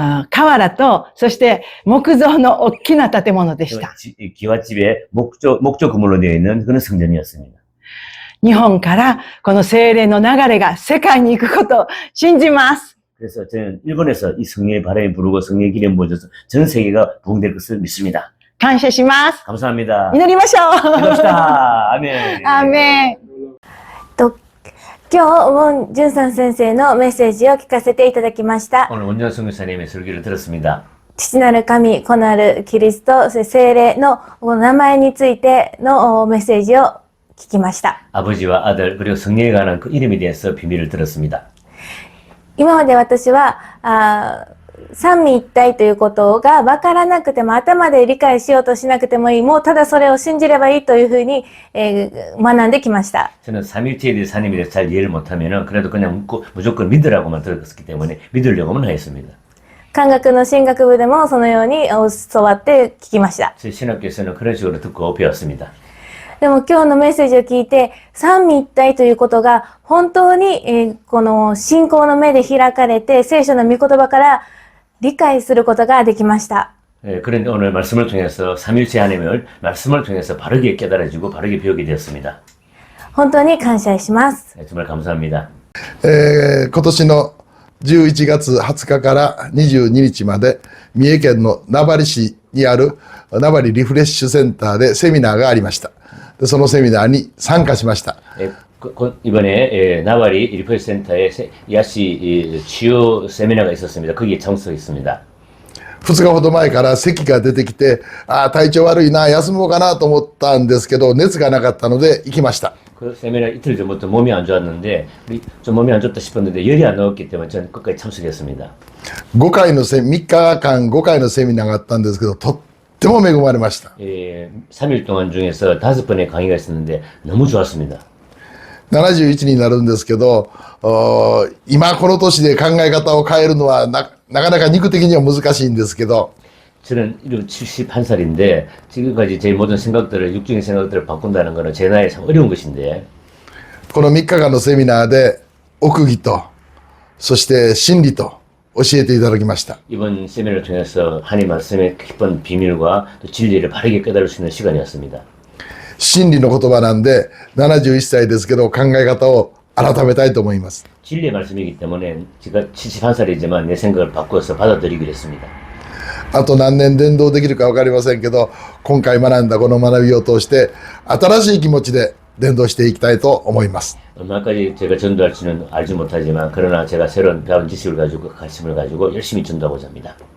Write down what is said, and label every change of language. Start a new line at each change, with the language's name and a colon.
Japanese: 瓦と、そして木造の大きな建物でした。
Korean: 기와집에 목조 구물로 되어 있는 그런 성전이었습니다.
Japanese: 日本からこの聖霊の流れが世界に行くことを信じます。
Korean: 그래서 저는 일본에서 이 성령의 바람이 부르고 성령의 기름 부어져서 전 세계가 부흥될 것을 믿습니다.
Japanese: 感謝します。
Korean: 감사합니다.
Japanese: 祈りましょう。
Korean: 기도합시다. 아멘.
Japanese: アーメン。今日、ウォン・ジュンさん先生のメッセージを聞かせていただきました。
Korean: 오늘 원전 선교사님의 설교를 들었습니다.
Japanese: 父なる神、子なるキリスト、聖霊の名前についてのメッセージを聞きました。
Korean: 아버지와 아들 그리고 성령에 관한 그 이름에 대해서 비밀을 들었습니다.
Japanese: 今まで私は三位一体ということが分からなくても、頭で理解しようとしなくてもいい、もうただそれを信じればいいというふうに、学んできました。
Korean: 저는 삼일체에 대해서 하나님에 대해서 잘 이해를 못하면은 그래도 그냥 무조건 믿으라고만 들었기 때문에 믿으려고만 하였습니다.
Japanese: 漢学の神学部でもそのように教わって聞きました。
Korean: 제 신학교에서는 그런 식으로 듣고 배웠습니다.
Japanese: でも今日のメッセージを聞いて、三位一体ということが本当に、この信仰の目で開かれて、聖書の御言葉から理解することができました。
Korean: 그런데 오늘 말씀을 통해서 삼일체 하나님을 말씀을 통해서 바르게 깨달아지고 바르게 배우게 되었습니다.
Japanese: 本当に感謝します。
Korean: 정말 감사합니다.
Japanese: 今年の11月20日から22日まで三重県の名張市にある名張リフレッシュセンターでセミナーがありました。でそのセミナーに参加しました。
Korean: 이번에 나와리 리프레시 센터에 야시 치유 세미나가 있었습니다. 거기에 참석했습니다.
Japanese: 2日ほど前から咳が出てきて、体調悪いな、休もうかなと思ったんですけど、熱がなかったので行きました。
Korean: 그 세미나 이틀 전부터 몸이 안 좋았는데 좀 몸이 안 좋다 싶었는데 열이 안 나왔기 때문에 저는 끝까지 참석했습니다.
Japanese: 3日間5回のセミナーがあったんですけど、とっても恵まれました。
Korean: 3일 동안 중에서 5번의 강의가 있었는데 너무 좋았습니다.
Japanese: 71になるんですけど、今この年で考え方を変えるのはなかなか肉的には難しいんですけど、
Korean: 저는 71살인데 지금까지 제 모든 생각들을 육적인 생각들을 바꾼다는 것은 제 나이에 참 어려운 것인데
Japanese: この3日間のセミナーで奥義とそして真理と教えていただきました。
Korean: 이번 세미나를 통해서 하나님 말씀의 깊은 비밀과 또 진리를 바르게 깨달을 수 있는 시간이었습니다.
Japanese: 真理の言葉なんで71歳ですけど考え方を改めたいと思います。
Korean: 진리의 말씀이기 때문에 제가 71살이지만 내 생각을 바꿔서 받아들이기로 했습니다.
Japanese: あと何年伝道できるか分かりませんけど、今回学んだこの学びを通して新しい気持ちで伝道していきたいと思います。
Korean: 얼마까지 제가 전도할지는 알지 못하지만 그러나 제가 새로운 배운 지식을 가지고 가심을 가지고 열심히 전도하고자 합니다.